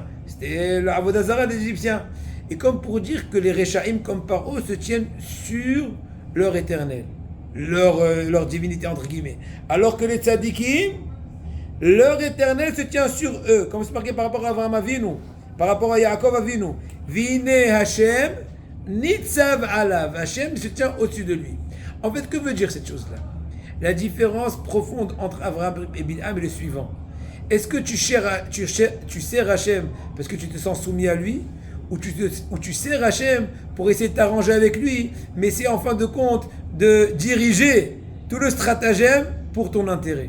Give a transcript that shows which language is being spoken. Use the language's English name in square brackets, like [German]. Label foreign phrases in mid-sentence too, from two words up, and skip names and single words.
[French] C'était l'Avodazara des Égyptiens. Et comme pour dire que les Rechaïm, comme Paro, se tiennent sur leur éternel, leur divinité entre guillemets. Alors que les tzadikim, leur éternel se tient sur eux, comme c'est marqué par rapport à Avraham Avinu, par rapport à Yaakov Avinu. [Hebrew] והנה ה' נצב עליו. [French] Hashem se tient au-dessus de lui. En fait, que veut dire cette chose-là? La différence profonde entre Avraham et Bilham est le suivant. Est-ce que tu sers Hachem parce que tu te sens soumis à lui, ou tu sers Hachem pour essayer de t'arranger avec lui, mais c'est en fin de compte de diriger tout le stratagème pour ton intérêt.